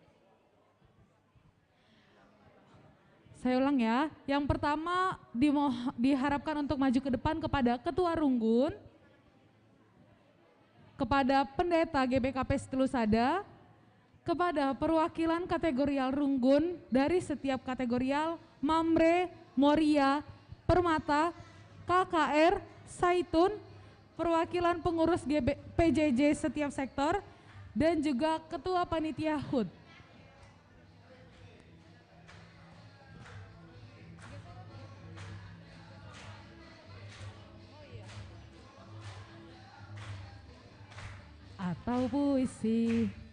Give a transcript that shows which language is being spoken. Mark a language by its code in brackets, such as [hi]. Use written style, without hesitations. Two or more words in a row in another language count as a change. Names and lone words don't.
[id] Saya ulang ya, yang pertama diharapkan untuk maju ke depan kepada Ketua Runggun, kepada Pendeta GBKP Setelusada, kepada perwakilan kategorial Runggun dari setiap kategorial Mamre, Moria, Permata, KKR, Saitun, perwakilan pengurus PJJ setiap sektor, dan juga Ketua Panitia HUT. Atau puisi.